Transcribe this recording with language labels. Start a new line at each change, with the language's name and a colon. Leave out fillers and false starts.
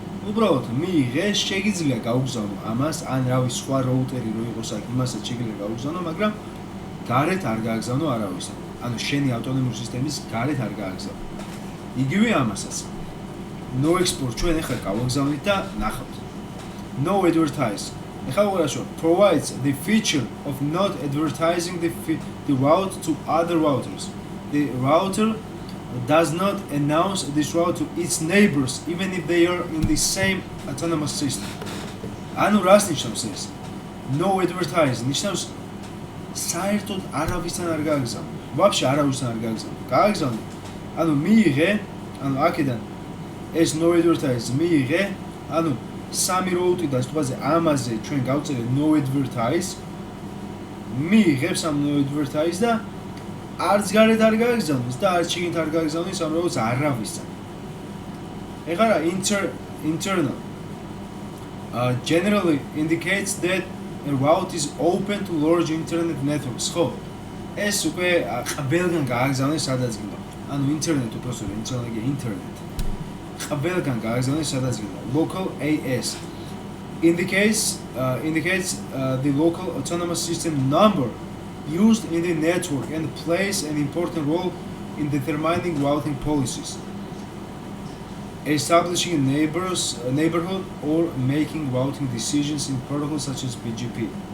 Georgian: უბრალოდ მიიღე, შეგიძლია გაუგზავნო ამას, ან რავი სხვა route-ერი რო იყოს აქ, იმასაც შეგიძლია გაუგზავნო, მაგრამ გარეთ არ გააგზავნო არავისა. ანუ შენი ავტონომიური სისტემის გარეთ არ გააგზავნო. იგივე ამასაც. No export ჩვენ ახლა გავაგზავნით და ნახავთ. No advertise. ეხლა უყურაშო
English: provides the feature of not advertising the route to other routers. The router does not announce this route to its neighbors even if they are in the same autonomous system.
Georgian: ანუ რას ნიშნავს ეს? No advertise ნიშნავს საერთოდ არავისთან არ გააგზავნო. ვაფშე არავისთან არ გააგზავნო. გააგზავნო. ანუ მიიღე, ანუ აქედან ეს no advertise მიიღე, ანუ სამი route და სტუაზე ამაზე ჩვენ გავწერეთ no advertise მიიღებს ამ no advertise და არც გარეთ არ გააგზავნოს და არც შიგნით არ გააგზავნოს ამ routes არავისთან. ეხლა რა
English: internal generally indicates that a route is open to large internet networks.
Georgian: ხო ეს უკვე ყველგან გააგზავნეს სადაც გინდა. ანუ internet უბრალოდ internet ყველგან გააგზავნეს სადაც გინდა.
English: Local AS indicates the local autonomous system number used in the network and plays an important role in determining routing policies, establishing neighborhood or making routing decisions in protocols such as BGP.